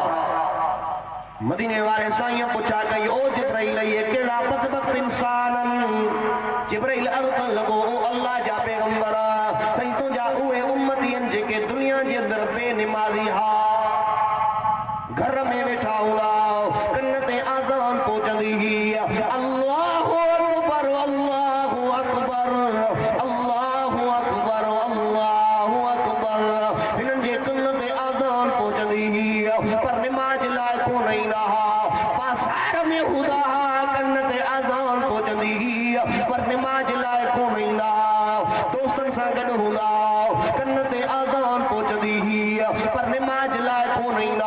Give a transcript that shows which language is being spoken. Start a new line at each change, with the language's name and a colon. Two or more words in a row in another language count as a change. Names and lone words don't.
Sindhi: मदीने वारे साईं पुछा कई ओ जिब्राइल ये कहिड़ा बदबख़्त इंसान जिब्राइल अर्ज़ करण लॻो ओ अल्लाह जा पैगंबर साईं तुंहिंजा उहे उम्मती आहिनि जेके दुनिया जे अंदरि बेनिमाज़ी हा। घर में वेठा हूंदा कन ते आज़ान पहुचंदी हुई
Arabic: الله أكبر الله أكبر الله أكبر الله أكبر.
Sindhi: हिननि जे कन ते आज़ान पहुचंदी हुई पर निमाज़ लाइ कोन ईंदा हुआ। बाज़ार में हूंदा कन ते आज़ान पहुचंदी हुई पर निमाज़ लाइ कोन ईंदा। दोस्तनि सां गॾु हूंदा कन ते आज़ान पहुचंदी हुई पर निमाज़ लाइ कोन ईंदा।